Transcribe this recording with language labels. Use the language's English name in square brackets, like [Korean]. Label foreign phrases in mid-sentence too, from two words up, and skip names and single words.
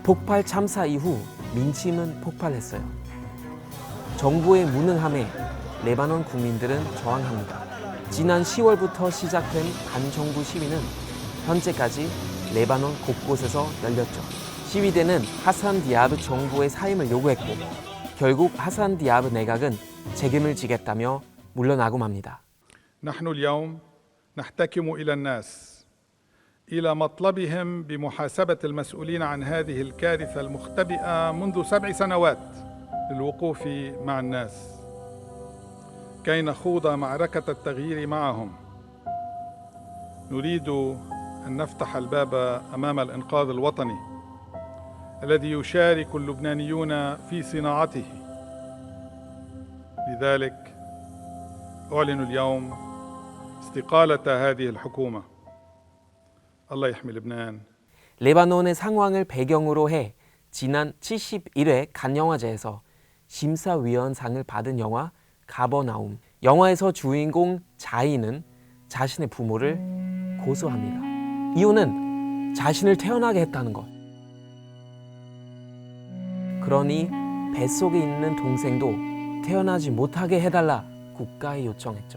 [Korean] 폭발 참사 이후 민심은 폭발했어요. 정부의 무능함에 레바논 국민들은 저항합니다. 지난 10월부터 시작된 반정부 시위는 현재까지 레바논 곳곳에서 열렸죠. 시위대는 하산 디아브 정부의 사임을 요구했고 결국 하산 디아브 내각은 책임을 지겠다며 물러나고 맙니다. [Arabic] نحن اليوم نحتكم إلى الناس إلى مطلبهم بمحاسبة المسؤولين عن هذه الكارثة المختبئة منذ 7 سنوات للوقوف مع الناس كي نخوض معركة التغيير معهم. نريد أن نفتح الباب أمام الإنقاذ الوطني الذي يشارك اللبنانيون في صناعته. لذلك أعلن اليوم استقالة هذه الحكومة. الله يحمي لبنان. [Korean] 레바논의 상황을 배경으로 해 지난 71회 칸 영화제에서 심사위원상을 받은 영화 가버나움. 영화에서 주인공 자이는 자신의 부모를 고소합니다. 이유는 자신을 태어나게 했다는 것. 그러니 뱃속에 있는 동생도 태어나지 못하게 해달라 국가에 요청했죠.